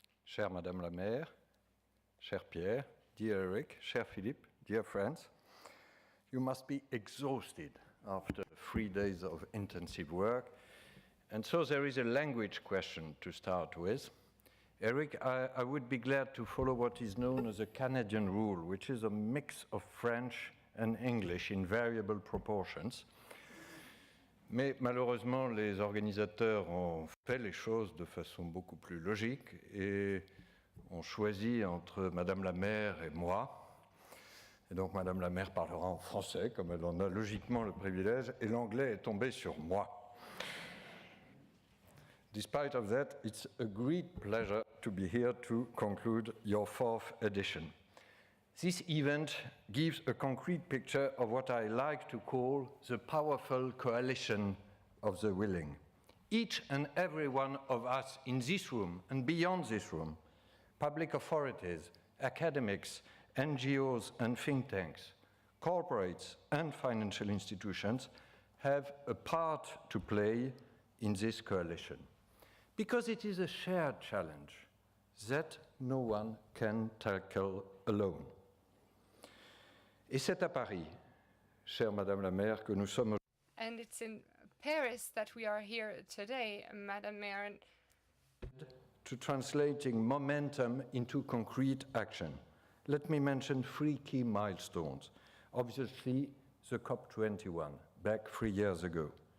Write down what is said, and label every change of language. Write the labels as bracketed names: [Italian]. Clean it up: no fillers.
[French] chère Madame la Maire, cher Pierre, [English] dear Eric, [French] cher Philippe, [English] dear friends, you must be exhausted after 3 days of intensive work, and so there is a language question to start with. Eric, I would be glad to follow what is known as a Canadian rule, which is a mix of French and English in variable proportions. [French] Mais malheureusement, les organisateurs ont fait les choses de façon beaucoup plus logique et ont choisi entre Madame la maire et moi. Et donc Madame la maire parlera en français, comme elle en a logiquement le privilège, et l'anglais est tombé sur moi. [English] Despite of that, it's a great pleasure to be here to conclude your 4th edition. This event gives a concrete picture of what I like to call the powerful coalition of the willing. Each and every one of us in this room and beyond this room, public authorities, academics, NGOs and think tanks, corporates and financial institutions have a part to play in this coalition. Because it is a shared challenge that no one can tackle alone. [French] Et c'est à Paris, chère Madame la Maire, que nous sommes. [English] And it's in Paris that we are here today, Madame Mayor. To translating momentum into concrete action. Let me mention 3 key milestones. Obviously, the COP21, back 3 years ago.